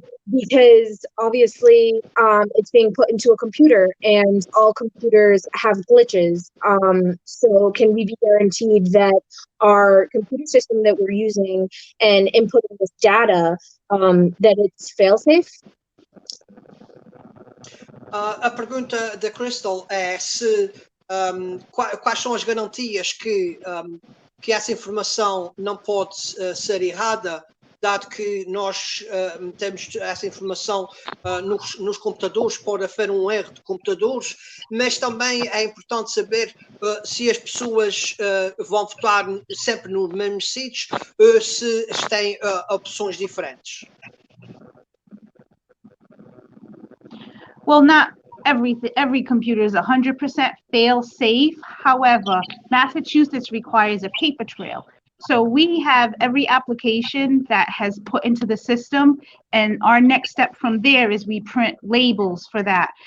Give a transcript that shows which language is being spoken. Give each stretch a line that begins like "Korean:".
English: Because obviously it's being put into a computer, and all computers have glitches. So can we be guaranteed that our computer system that we're using and inputting this data, that it's fail-safe?
Portuguese: A pergunta da Crystal é se quais são as garantias que essa informação não pode ser errada, dado que nós temos essa informação nos computadores, pode haver um erro de computadores, mas também é importante saber se as pessoas vão votar sempre nos mesmos sítios ou se têm opções diferentes.
English: Well, not every computer is 100% fail-safe. However, Massachusetts requires a paper trail. So we have every application that has put into the system, and our next step from there is we print labels for that.